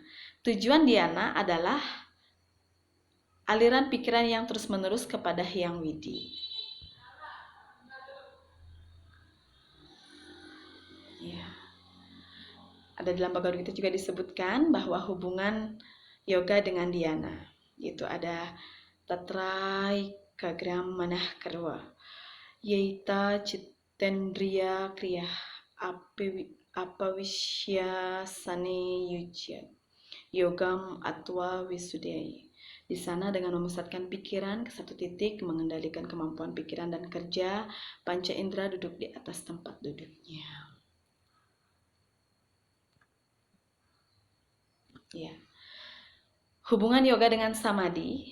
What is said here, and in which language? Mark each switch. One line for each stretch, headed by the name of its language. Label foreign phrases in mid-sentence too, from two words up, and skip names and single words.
Indonesian: Tujuan dhyana adalah aliran pikiran yang terus-menerus kepada Hyang Widi. Ya. Ada dalam Bhagavad Gita juga disebutkan bahwa hubungan yoga dengan dhyana, yaitu ada
Sanskrit: tatrai kagram manah karwa, yaita citendriya kriya apawisya sane yujya yogam atwa visudai.
Indonesian: Di sana dengan memusatkan pikiran ke satu titik, mengendalikan kemampuan pikiran dan kerja, panca indera duduk di atas tempat duduknya. Ya. Hubungan yoga dengan samadhi.